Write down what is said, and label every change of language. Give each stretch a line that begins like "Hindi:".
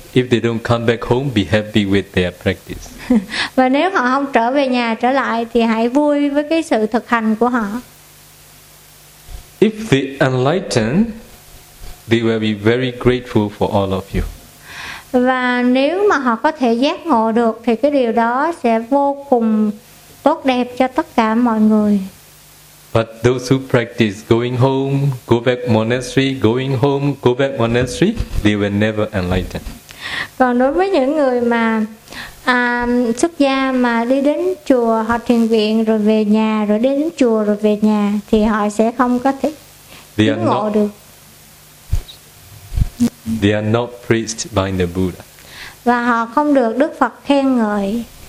English: If they don't come back home, be happy with their practice.
Vietnamese: Và nếu họ không trở về nhà trở lại thì hãy vui với cái sự thực hành của họ.
English: If they enlighten, they will be very grateful for all of you.
Vietnamese: Và nếu mà họ có thể giác ngộ được thì cái điều đó sẽ vô cùng tốt đẹp cho tất cả mọi người.
English: But those who practice going home, go back monastery, going home, go back monastery, they will never enlighten.
Vietnamese: Còn đối với những người mà xuất gia mà đi đến chùa học thiền viện rồi về nhà, rồi đến chùa rồi về nhà, thì họ sẽ không có thể chứng ngộ được.
English: They are not praised by the Buddha.
Vietnamese: Và họ không được Đức Phật khen ngợi.